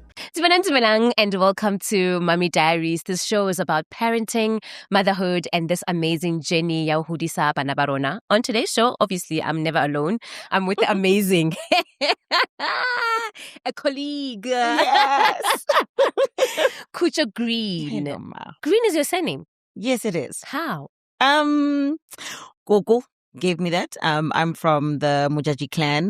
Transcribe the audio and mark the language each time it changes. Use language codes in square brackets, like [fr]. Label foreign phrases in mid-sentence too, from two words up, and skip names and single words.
[st] Dumelang, [en] and welcome to Mommy Diaries. This show is about parenting, motherhood, and this amazing journey [st] ya ho hodisa bana ba rona. [en] On today's show, obviously, I'm never alone. I'm with the amazing a colleague. Yes. Khutjo Green. Hello, Ma. Green is your surname. Yes, it is. How? Gogo gave me that. I'm from the Mujaji clan.